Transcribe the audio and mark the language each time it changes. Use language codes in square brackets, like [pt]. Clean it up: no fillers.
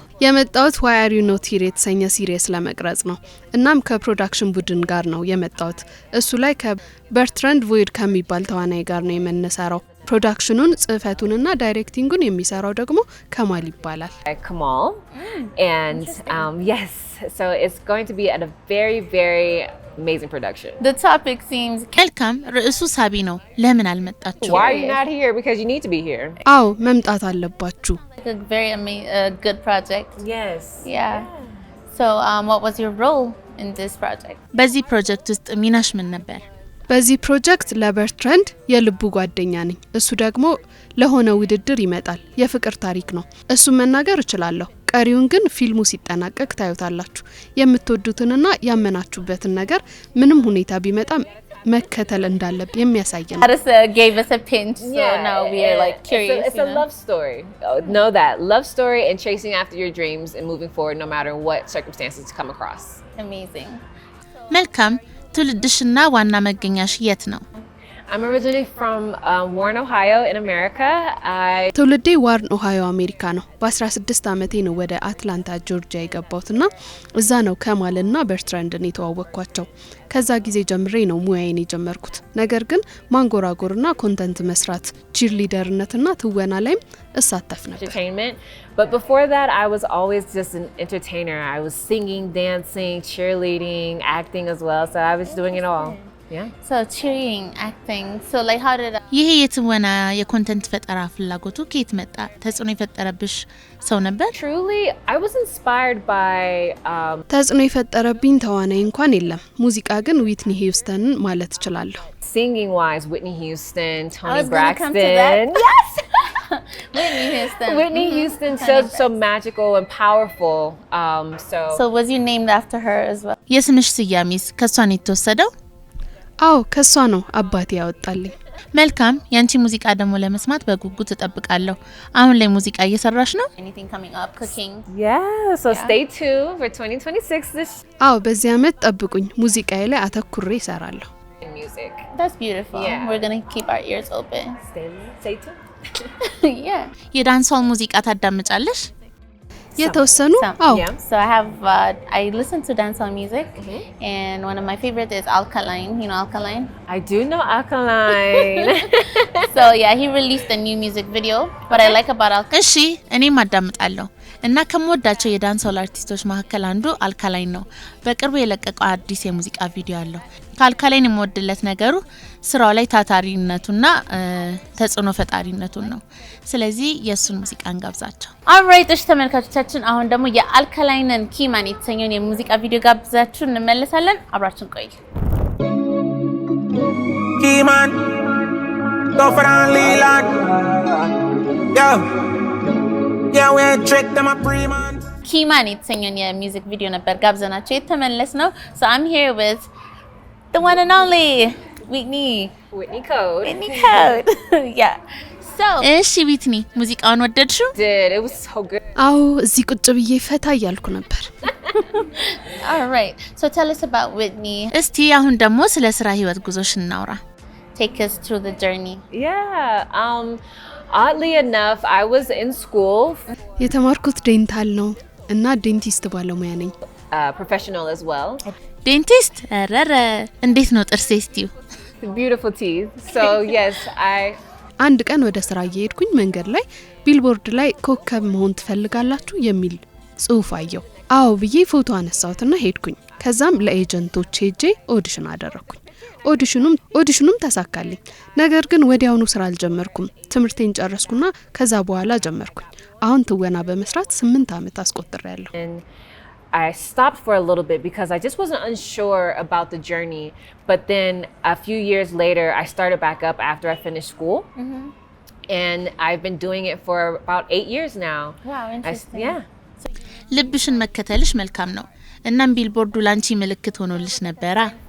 [am] የመጣሁት Why Are You Not Here የተሰኘ ሲሪየስ ለመቅረጽ ነው። እናም ከፕሮዳክሽን ቡድን ጋር ነው የመጣሁት። እሱ ላይ ከበርትራንድ ቮይድ ከሚባል ተዋናይ ጋር ነው የምንሰራው። ፕሮዳክሽኑን ጽህፈቱንና ዳይሬክቲንጉን የሚሰራው ደግሞ ከማል ይባላል። [en] Kamal. And yes, so it's going to be at a very, very amazing production. The topic seems [am] መልካም ርዕሱ ሳቢ ነው። ለምን አልመጣችሁ? [en] Why are you not here? Because you need to be here. [am] አዎ መምጣት አለባችሁ። [en] a very good project. Yes. Yeah. So what was your role in this project? [am] በዚህ ፕሮጀክት ውስጥ ሚናሽ ምን ነበር? በዚህ ፕሮጀክት ለበርትራንድ የልቡ ጓደኛ ነኝ። እሱ ደግሞ ለሆነ ውድድር ይመጣል። የፍቅር ታሪክ ነው። እሱ መናገር እችላለሁ። ቀሪውን ግን ፊልሙ ሲጠናቀቅ ታዩታላችሁ። የምትወዱትንና ያመናችሁበትን ነገር ምንም ሁኔታ ቢመጣ መከተል እንዳለብን የሚያሳይ ነው። [en] Addis gave us a pinch, so now we are like curious. It's a love story. Know that. Love story and chasing after your dreams and moving forward no matter what circumstances come across. Amazing. [am] መልካም ትውልድሽና ዋና መገኛሽ የት ነው? [en] I'm originally from Warren, Ohio in America. [am] ትውልዴ ዋርን ኦሃዮ አሜሪካ ነው። በ16 ዓመቴ ነው ወደ አትላንታ ጆርጂያ የገባሁትና እዛ ነው ከማልና በርትራንድን የተዋወቅኳቸው። ከዛ ጊዜ ጀምሬ ነው ሙያዬን የጀመርኩት። ነገር ግን ማንጎራጎርና ኮንተንት መስራት፣ ቺርሊደርነትና ትወና ላይም እሳተፍ ነበር። [en] Entertainment. But before that I was always just an entertainer. I was singing, dancing, cheerleading, acting as well. So I was doing it all. Yeah. So cheering, acting. So like how did [am] ይሄ የትወና የኮንተንት ፈጠራ ፍላጎቱ ከየት መጣ? ተጽዕኖ የፈጠረብሽ ሰው ነበር? [en] Truly, I was inspired by [am] ተጽዕኖ የፈጠረብኝ ተዋናይ እንኳን የለም። ሙዚቃ ግን ዊትኒ ሂውስተንን ማለት እችላለሁ። [en] singing wise, Whitney Houston, I Toni was gonna come to Braxton. that. Yes. Whitney Houston. Whitney Houston so magical and powerful. So was you named after her as well? [am] የስምሽ ስያሜስ ከሷ ነው የተወሰደው? አዎ ከሷ ነው አባቴ ያወጣልኝ። መልካም ያንቺ ሙዚቃ ደግሞ ለመስማት በጉጉት ተጠብቃለሁ። አሁን ላይ ሙዚቃ እየሰራሽ ነው? [en] Anything coming up, cooking? Yeah, so stay tuned for 2026 [am] አዎ በዚህ አመት ጠብቁኝ። ሙዚቃዬ ላይ አተኩሬ እሰራለሁ። [en] music. That's beautiful. Yeah. We're going to keep our ears open. Stay tuned. [am] Yeah. የዳንሷን ሙዚቃ ታዳምጫለሽ? የተወሰኑ አዎ [en] Yeah. So I listen to dancehall music, and one of my favorites is Alkaline. You know Alkaline? I do know Alkaline. So yeah, he released a new music video. What I like about Alkaline. [am] እሺ እኔም አዳምጣለሁ እና ከመወዳቸው የዳንስሆል አርቲስቶች መካከል አንዱ አልካላይን ነው። በቅርቡ የለቀቀው አዲስ የሙዚቃ ቪዲዮ አለው። ከአልካላይን የምወድለት ነገሩ ስራው ላይ ታታሪነቱና ተጽዕኖ ፈጣሪነቱን ነው። ስለዚህ የሱን ሙዚቃ እንጋብዛቸው። Alright እሺ ተመልካቾቻችን፣ አሁን ደግሞ የአልካላይንን ኪማን የተሰኘውን የሙዚቃ ቪዲዮ ጋብዛችሁ እንመለሳለን። አብራችሁን ቆዩ። [en] Keyman, go for the Leland. Yo, yeah, we ain't tricked them a pre-man. [am] ኪማን የተሰኘውን የሙዚክ ቪዲዮ ነበር ጋብዘናቸው የተመለስ ነው። [en] So I'm here with the one and only Whitney Code. Whitney Code. Yeah. [am] So እሺ ዊትኒ ሙዚቃውን ወደድሽው? [en] Did. It was so good. [am] አዎ እዚህ ቁጭ ብዬ ፈታ እያልኩ ነበር። [en] All right. So tell us about Whitney. [am] እስቲ አሁን ደግሞ ስለ ስራ ህይወት ጉዞሽ እናውራ. [en] Take us through the journey. Yeah. Oddly enough, I was in school. [am] የተማርኩት ዴንታል ነው እና ዴንቲስት ባለሙያ ነኝ። [en] Professional as well. [am] ዴንቲስት? ረረ እንዴት ነው ጥርሴ እስቲው? [en] Beautiful teeth. So yes, [am] አንድ ቀን ወደ ስራ እየሄድኩኝ መንገድ ላይ ቢልቦርድ ላይ ኮከብ መሆን ትፈልጋላችሁ የሚል ጽሑፍ አየሁ። አዎ ብዬ ፎቶ አነሳሁትና ሄድኩኝ። ከዛም ለኤጀንቶች ሄጄ ኦዲሽን አደረኩኝ። ኦዲሽኑም ተሳካልኝ። ነገር ግን ወዲያውኑ ስራ አልጀመርኩም። ትምህርቴን ጨረስኩና ከዛ በኋላ ጀመርኩኝ። አሁን ትወና በመስራት 8 አመት አስቆጥሬያለሁ። [en] I stopped for a little bit because I just wasn't unsure about the journey. But then a few years later, I started back up after I finished school. And I've been doing it for about 8 years now. Wow, interesting. Yeah. [am] ልብሽን መከተልሽ መልካም ነው። እናም ቢልቦርዱ ላንቺ ምልክት ሆኖልሽ ነበራ?